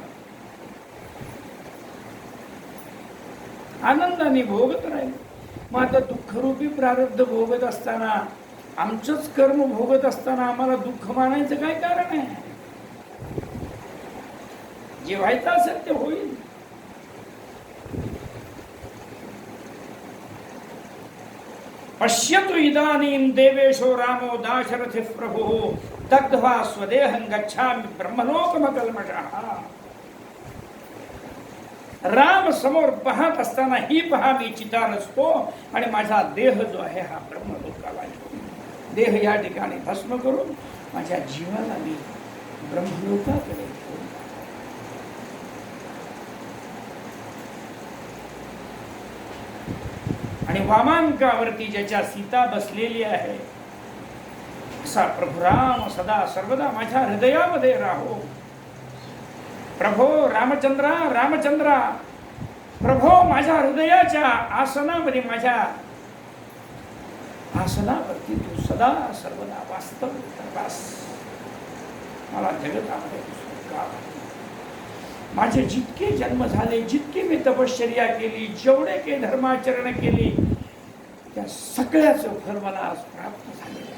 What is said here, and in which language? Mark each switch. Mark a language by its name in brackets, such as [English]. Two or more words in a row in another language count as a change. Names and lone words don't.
[Marathi] आनंदाने भोगत राहील. मग आता दुःखरूपी प्रारब्ध भोगत असताना, आमचंच कर्म भोगत असताना आम्हाला दुःख मानायचं काय कारण आहे? जे व्हायचं असेल ते होईल. [Sanskrit] पश्यतु इदानीं देवेशो रामो दाशरथि प्रभुः दग्ध्वा स्वदेहं गच्छामि ब्रह्मलोकमकल्मषः. [Marathi] राम समोर पाहत असताना ही पहा मी चितार असतो आणि माझा देह जो आहे हा ब्रह्मलोकाला येतो. देह या ठिकाणी भस्म करून माझ्या जीवाला मी ब्रह्मलोकाकडे घेऊन. आणि वामांकावरती ज्याच्या सीता बसलेली आहे, असा प्रभुराम सदा सर्वदा माझ्या हृदयामध्ये राहो. प्रभो रामचंद्रा, रामचंद्रा, प्रभो माझ्या हृदयाच्या आसनामध्ये, माझ्या आसनावरती तू सदा सर्वदा वास्तव वास. मला जगतामध्ये का माझे जितके जन्म झाले, जितकी मी तपश्चर्या केली, जेवढे काही धर्माचरण केली, त्या सगळ्याचं फळ मला आज प्राप्त झाले.